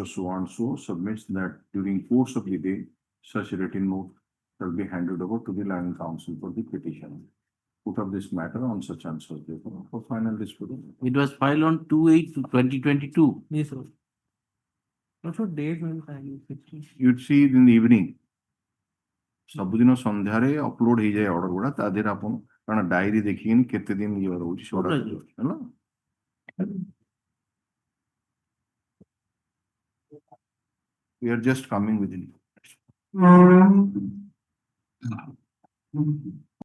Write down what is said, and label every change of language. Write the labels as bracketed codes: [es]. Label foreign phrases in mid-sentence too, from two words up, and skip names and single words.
[en] So-and-so submits that during course of the day, such a written note shall be handed over to the land council for the petition. Put up this matter on such and such day for final disposal. It was filed on 2/8/2022. Yes, sir. What's your date when filing? You'd see it in the evening. [or] ସବୁଦିନ ସନ୍ଧ୍ୟାରେ ଅପଲୋଡ ହେଇଯାଏ ଅର୍ଡର ଗୁଡା ତା ଦେହରେ ଆପଣ [en] cause diary [or] ଦେଖିକିନି କେତେ ଦିନ ଇଏ ରହୁଛି ସେଗୁଡା ହେଲା। [en] We are just coming within.